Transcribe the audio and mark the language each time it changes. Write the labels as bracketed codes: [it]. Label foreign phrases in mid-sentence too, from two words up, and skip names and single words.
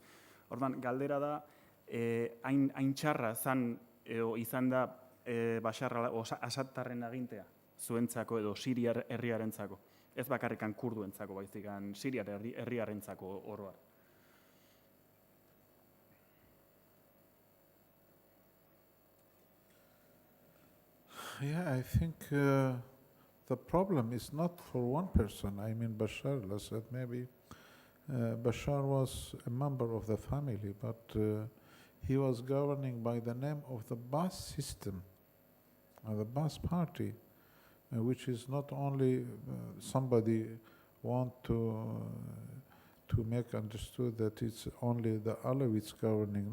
[eu] Ordan galdera da, hain txarra izan da Assadtarren agintea zuentzako edo Siriar herriarentzako, ez bakarrikan kurduentzako, baizikan Siriar herriarentzako oro har. [en] Yeah, I think the problem is not for one person. Bashar al-Assad, maybe Bashar was a member of the family, but he was governing by the name of the Ba'ath system, the Ba'ath party, which is not only somebody want to make understood that it's only the Alawites governing.